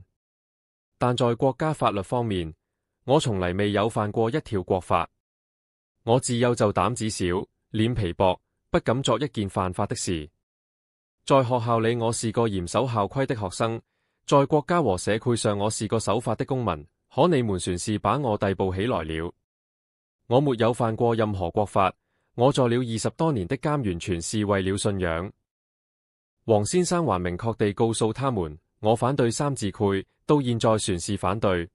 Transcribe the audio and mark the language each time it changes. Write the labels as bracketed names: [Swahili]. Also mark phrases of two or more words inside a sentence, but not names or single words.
[Chinese] 但在國家法律方面，我從來未有犯過一條國法。我自幼就膽子小，臉皮薄，不敢作一件犯法的事。在學校裏，我是個嚴守校規的學生；在國家和社會上，我是個守法的公民。可你們算是把我逮捕起來了。我沒有犯過任何國法，我坐了20多年的監，完全是為了信仰。王先生還明確地告訴他們，我反對三字檜，到現在全是反對。